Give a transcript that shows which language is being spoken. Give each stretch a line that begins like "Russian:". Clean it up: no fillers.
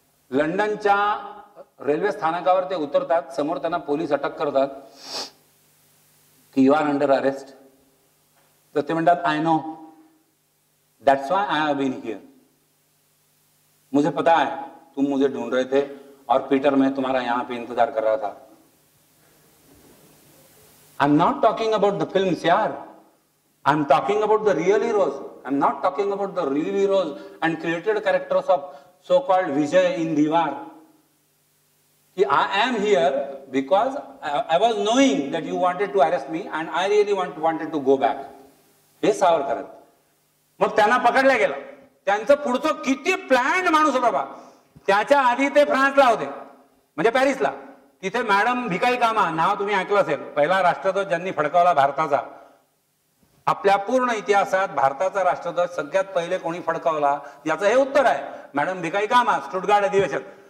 Marathi: लंडनच्या रेल्वे स्थानकावर ते उतरतात. समोर त्यांना पोलीस अटक करतात की
English: You are under arrest.
Marathi: तर ते म्हणतात
English: I know, that's why I have been here.
Hindi: मुझे पता है तुम मुझे ढूंढ रहे थे और पीटर मैं तुम्हारा यहां पे इंतजार कर रहा था.
English: I am not talking about the films यार, I am talking about the real heroes. I am not talking about the real heroes and created characters of so called Vijay in Deewaar. I am here because I was knowing that you wanted to arrest me and I really wanted to go back.
Marathi: हे सावरकर. मग त्यांना पकडलं गेलं. त्यांचं पुढचं किती planned माणूस होता बा. त्याच्या आधी ते फ्रान्सला होते म्हणजे पॅरिसला. तिथे मॅडम भिकाई कामा नाव तुम्ही ऐकलं असेल. पहिला राष्ट्रध्वज ज्यांनी फडकावला भारताचा. आपल्या पूर्ण इतिहासात भारताचा राष्ट्रध्वज सगळ्यात पहिले कोणी फडकावला याचं हे उत्तर आहे मॅडम भिकाई कामा, स्टुटगार्ट अधिवेशन.